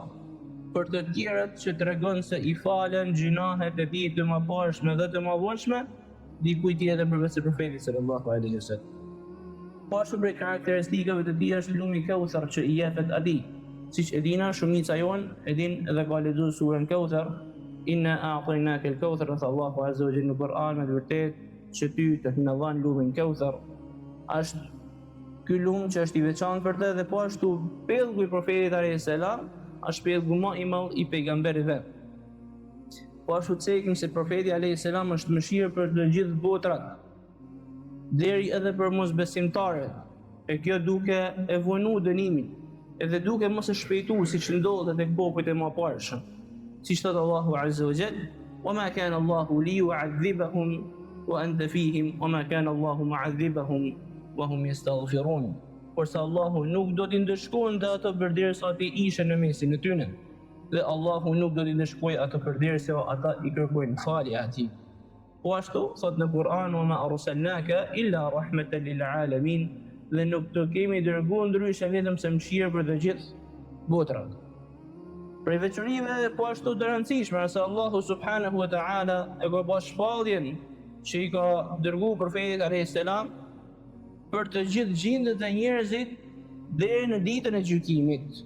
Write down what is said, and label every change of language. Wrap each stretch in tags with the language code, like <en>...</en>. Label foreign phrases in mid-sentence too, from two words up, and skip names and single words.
<sq>Për të tjerët që tregon se i falen gjunahet e tij të mëparshme dhe të mëvonshme dikujt tjetër përveç se profetit</sq> <ar>صلى الله عليه وسلم.</ar> <sq>Po ashtu prej karakteristikave të tij është lumi Kauthar që i jepet atij. Siç e dina shumica jon e din dhe ka lexuar surën Kauthar,</sq> <ar>إنا أعطيناك الكوثر,</ar> <sq>Allahu</sq> <ar>عز وجل</ar> <sq>në Kur'an me vërtet që ty të na dhan lumin Kauthar. Është ky lum që është i veçantë për të, dhe po ashtu pellgu i profetit</sq> <ar>عليه السلام</ar> <sq>është pellgu më i madh i pejgamberëve. Po ashtu cekim se profeti</sq> <ar>عليه السلام</ar> <sq>është mëshirë për të gjithë botrat, deri edhe për mosbesimtarët, e kjo duke e vonu dënimin, edhe duke mos e shpejtuar siç ndodhet tek popujt e mëparshëm. Siç thot Allahu</sq> <ar>عز وجل: "وما كان الله ليعذبهم وأنت فيهم وما كان الله معذبهم وهم يستغفرون."</ar> <sq>Por se Allahu nuk do t'i ndëshkonte ato përderisa ti ishe në mesin e tyre, dhe Allahu nuk do t'i ndëshkojë ato përderisa ata i kërkojnë falje atij. Po ashtu thot në Kur'an:</sq> <ar>"وما أرسلناك إلا رحمة للعالمين",</ar> <sq>dhe nuk të kemi dërguar ndryshe vetëm se mëshirë për të gjithë botrat. Prej veçorive po ashtu të rëndësishme se Allahu</sq> <ar>سبحانه وتعالى</ar> <sq>e ka pas shpalljen që i ka dërguar profetit</sq> <ar>عليه السلام</ar> <sq>për të gjithë gjindet e njerëzit deri në ditën e gjykimit.</sq>